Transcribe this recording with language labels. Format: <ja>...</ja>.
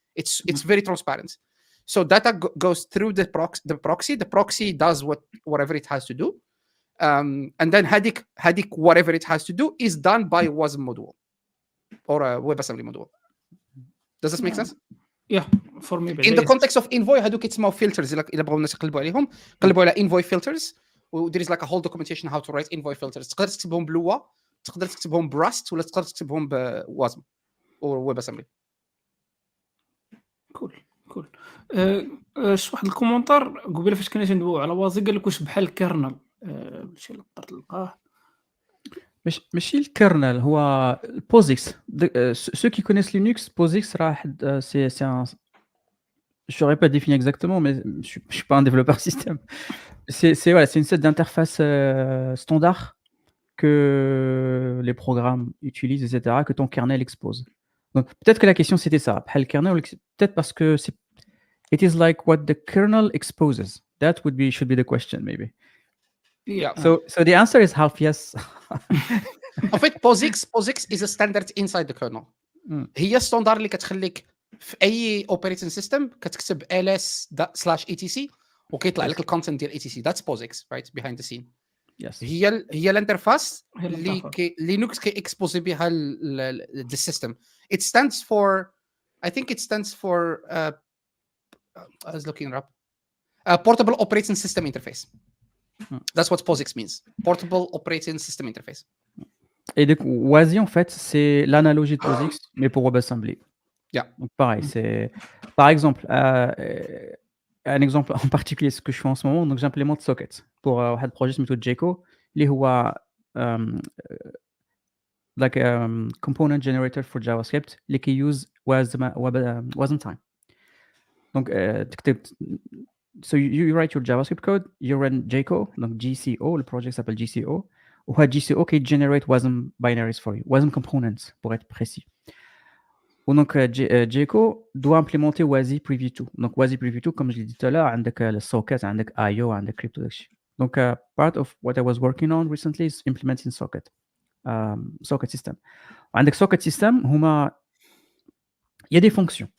<en>it's very transparent. so data goes through the proxy does whatever it has to do and then</en> <ar>هذيك</ar> <en>whatever it has to do is done by WASM module or a WebAssembly module. does this make sense? yeah for me in the context of envoy</en> <ar>هادو كيتسموا</ar> <en>filters</en> <ar>الا بغاو الناس يقلبوا عليهم قلبوا على</ar> <en>envoy filters و there is like a whole documentation how to write envoy filters.</en> <ar>تقدر تكتبهم بلوا تقدر تكتبهم براست ولا تقدر تكتبهم بوازم او WebAssembly. كول شي واحد الكومونتار قبيله فاش كنا تندويو على وازي قال لك واش بحال الكيرنل شي اللي تقدر تلقاه ماشي الكيرنل هو البوزيكس.</ar> <fr>ceux qui connaissent Linux POSIX</fr> <ar>راه</ar> <fr>c'est un je saurais pas définir exactement mais je suis pas un développeur système. C'est une set d'interface standard que les programmes utilisent etc que ton kernel expose. Donc peut-être que la question c'était ça</fr> <ar>بحال الكيرنل</ar> <fr>peut-être parce que</fr> <en>it is like what the kernel exposes. That should be the question maybe. Yeah. So the answer is half yes.</en> <fr>En fait</fr> <en>POSIX is a standard inside the kernel.</en> <ar>هي ستاندر اللي كتخليك في اي اوبريتنج سيستم كتكتب ls/etc وكيطلع لك الكونتنت ديال etc.</ar> <en>that's POSIX right behind the scene. Yes.</en> <ar>هي الانترفاس اللي لينكس كيكسبوزي بها السيستم.</ar> <en>It stands for I think it stands for I was looking up portable operating system interface. That's what POSIX means. Portable operating system interface.</en> <fr>Et donc WASI en fait c'est l'analogie de POSIX mais pour WebAssembly.</fr> <en>Yeah.</en> <fr>Donc pareil, c'est par exemple un exemple en particulier ce que je fais en ce moment donc j'implémente Socket pour un projet qui s'appelle JECO اللي هو</fr> <en>like component generator for JavaScript</en> <fr>اللي كي use</fr> <en>WASM time. Donc تكتب so you write your JavaScript code, you run JCO,</en> <fr>donc GCO, le projet s'appelle GCO,</fr> <en>وهاد GCO</en> <fr>qui generate</fr> <en>WASM binaries for you, WASM components</en> <fr>pour être précis. Ou donc JCO doit implémenter WASI Preview 2. Donc WASI Preview 2 comme je l'ai dit tout à l'heure,</fr> <ar>عندك</ar> <fr>le socket, عندك IO, عندك crypto</fr> <ar>داكشي.</ar> <en>Donc part of what I was working on recently is implementing socket system.</en> <ar>وعندك</ar> <fr>socket system</fr> <ar>هما</ar> <fr>il y a des fonctions.</fr>